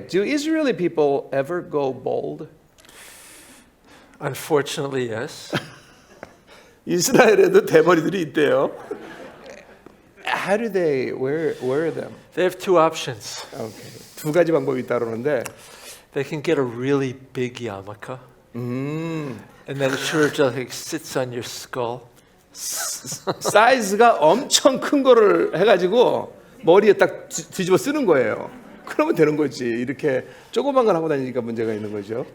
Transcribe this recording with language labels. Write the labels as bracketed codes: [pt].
[en] Do Israeli people ever go bald? Unfortunately, yes. [ko] 이스라엘에도 대머리들이 있대요. [en] How do they wear them? They have two options. Okay. [ko] 두 가지 방법이 있다 그러는데 [en] They can get a really big yarmulke, and then it sure just like sits on your skull. [ko] 사이즈가 엄청 큰 거를 해가지고 머리에 딱 뒤집어 쓰는 거예요. 그러면 되는 거지. 이렇게 조그만 걸 하고 다니니까 문제가 있는 거죠.